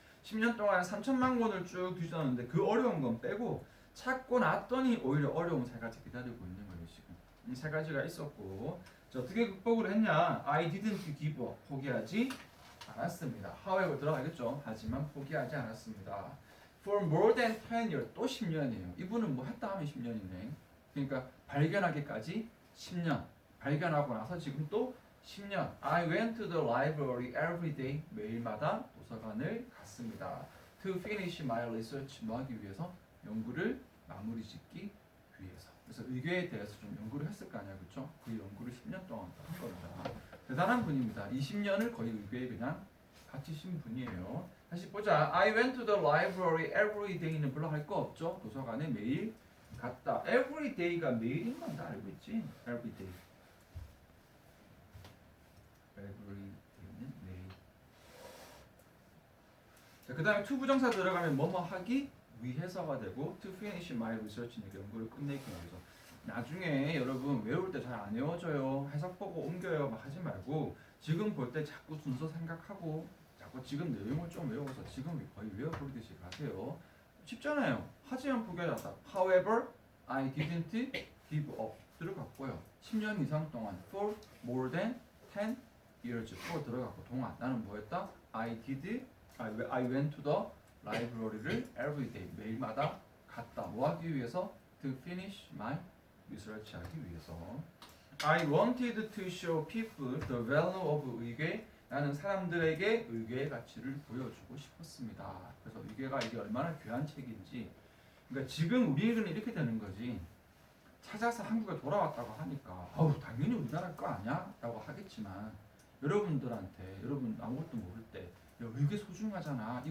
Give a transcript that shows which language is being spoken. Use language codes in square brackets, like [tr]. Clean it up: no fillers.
[ko] 10년 동안 3천만 권을 쭉 뒤졌는데 그 어려운 건 빼고 찾고 났더니 오히려 어려운 세 가지 기다리고 있는 거예요. 지금 이 세 가지가 있었고, 자, 어떻게 극복을 했냐? [en] I didn't give up. [ko] 포기하지 않았습니다. however 들어가겠죠. 하지만 포기하지 않았습니다. [en] For more than 10 years, [ko] 또 10년이에요. 이분은 뭐 했다 하면 10년이네. 그러니까 발견하기까지 10년. 발견하고 나서 지금 또 10년. [en] I went to the library every day. [ko] 매일마다 도서관을 갔습니다. [en] To finish my research. [ko] 뭐 하기 위해서? 연구를 마무리 짓기 위해서. 그래서 의궤에 대해서 좀 연구를 했을 거 아니야, 그렇죠? 그 연구를 10년 동안 한 겁니다. 대단한 분입니다. 20년을 거의 의궤에 그냥 바치신 분이에요. 다시 보자. [en] I went to the library every day는 [ko] 별로 할 거 없죠? 도서관에 매일 갔다. Every day가 매일인 건 다 알고 있지? Every day. every day는 매일. 자, 그 다음에 to 부정사 들어가면 뭐뭐 하기 위해서가 되고 [en] to finish my research [ko] 는 연구를 끝내기 위해서. 나중에 여러분 외울 때 잘 안 외워져요. 해석 보고 옮겨요. 막 하지 말고 지금 볼 때 자꾸 순서 생각하고 자꾸 지금 내용을 좀 외워서 지금 거의 외워버리듯이 가세요. 쉽잖아요. 하지만 포기하지 않았다. [en] However, I didn't give up [ko] 들어갔고요. 10년 이상 동안 [en] for more than 10 years [ko] for 들어갔고 동안 나는 뭐했다? [en] I went to the library를 every day [ko] 매일마다 갔다. 뭐 하기 위해서? [en] To finish my research [ko] 하기 위해서. [en] I wanted to show people the value of 의궤. [ko] 나는 사람들에게 의궤의 가치를 보여주고 싶었습니다. 그래서 의궤가 이게 얼마나 귀한 책인지. 그러니까 지금 우리에게는 이렇게 되는 거지. 찾아서 한국에 돌아왔다고 하니까 아우 당연히 우리나라 거 아니야? 라고 하겠지만 여러분들한테 여러분 아무것도 모를 때 야, 의궤 소중하잖아.